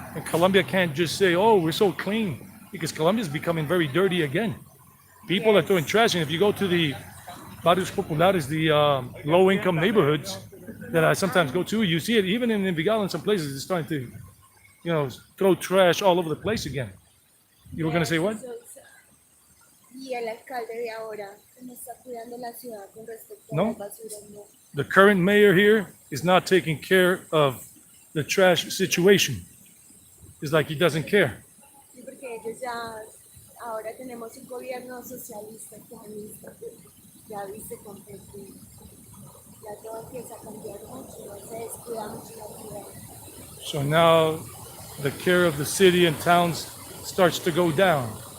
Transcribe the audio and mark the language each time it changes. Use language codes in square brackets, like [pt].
[en] And Colombia can't just say, oh, we're so clean, because Colombia is becoming very dirty again. People are throwing trash. And if you go to the barrios populares, the low-income neighborhoods that I sometimes go to, you see it even in Envigado in some places. It's starting to, throw trash all over the place again. You were going to say what? [es] Y el alcalde de ahora, ¿cómo está cuidando la ciudad con respecto a No. las basuras? No. [en] The current mayor here is not taking care of the trash situation. It's like he doesn't care. [es] Sí, porque ellos ya, ahora tenemos un gobierno socialista, comunista, ya viste completo. Ya todo empieza a cambiar mucho, ya se descuida mucho la ciudad. [en] So now the care of the city and towns starts to go down.